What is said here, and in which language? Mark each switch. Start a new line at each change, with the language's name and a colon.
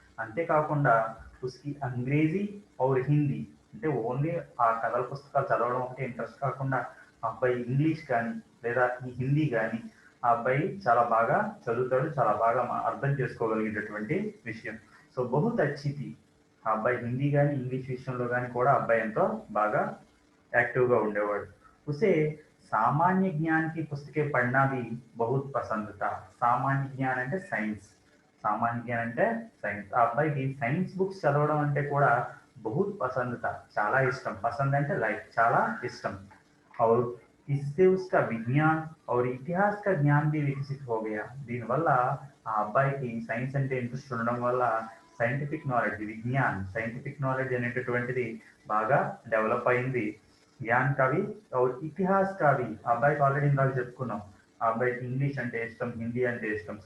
Telugu: అంతేకాకుండా
Hindi: ఉస్కి అంగ్రేజీ और హిందీ
Telugu: అంటే ఓన్లీ ఆ కథల పుస్తకాలు చదవడం ఒకటి ఇంట్రెస్ట్ కాకుండా ఆ అబ్బాయి ఇంగ్లీష్ కానీ లేదా ఈ హిందీ కానీ ఆ అబ్బాయి చాలా బాగా చదువుతాడు, చాలా బాగా అర్థం చేసుకోగలిగేటటువంటి విషయం. సో
Hindi: బహుత్ అచ్చి థీ.
Telugu: ఆ అబ్బాయి హిందీ కానీ ఇంగ్లీష్ విషయంలో కానీ కూడా అబ్బాయి ఎంతో బాగా యాక్టివ్గా ఉండేవాడు.
Hindi: उसे सामान्य ज्ञान की पुस्तकें पढ़ना भी बहुत पसंद था.
Telugu: సామాన్య జ్ఞానం అంటే సైన్స్. సామాన్య జ్ఞానం అంటే సైన్స్. ఆ అబ్బాయికి సైన్స్ బుక్స్ చదవడం అంటే కూడా
Hindi: बहुत पसंद था,
Telugu: చాలా ఇష్టం. పసంద్ అంటే లైక్, చాలా ఇష్టం.
Hindi: और इससे उसका विज्ञान और इतिहास का ज्ञान भी विकसित हो गया.
Telugu: దీనివల్ల ఆ అబ్బాయికి సైన్స్ అంటే ఇంట్రెస్ట్ ఉండడం వల్ల scientific knowledge, Vignan scientific knowledge అనేటటువంటిది బాగా డెవలప్ అయింది.
Hindi: జ్ఞాన్ కవి और ఇతిహాస్ కవి.
Telugu: ఆ అబ్బాయికి ఆల్రెడీ ఇందాక చెప్పుకున్నాం, ఆ అబ్బాయికి ఇంగ్లీష్ అంటే ఇష్టం, హిందీ అంటే ఇష్టం.